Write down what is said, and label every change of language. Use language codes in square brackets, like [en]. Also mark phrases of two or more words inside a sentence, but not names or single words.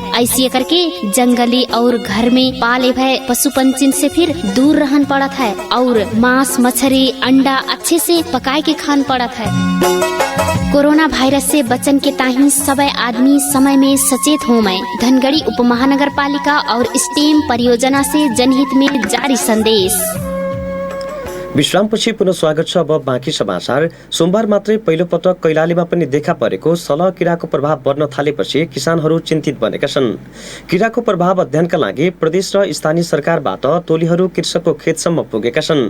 [thl] ऐसे करके जंगली और घर में पाले भय पशु पंछी से फिर दूर रहन पड़त है। और मांस मछली अंडा अच्छे से पकाए के खान पड़त है। कोरोना वायरस से बचन के ताही सबै आदमी समय में सचेत हो। मैं धनगढ़ी उप महानगर पालिका और स्टेम परियोजना से जनहित में जारी संदेश। [ne] विश्रामपछि पुनः स्वागत छ। अब बाँकी समाचार। सोमबार मात्रै पहिलो पटक कैलालीमा पनि देखा परेको सलह किराको प्रभाव बढ्न थालेपछि किसानहरू चिन्तित बनेका छन्। किराको प्रभाव अध्ययनका लागि प्रदेश र स्थानीय सरकारबाट टोलीहरू कृषकको खेतसम्म पुगेका छन्।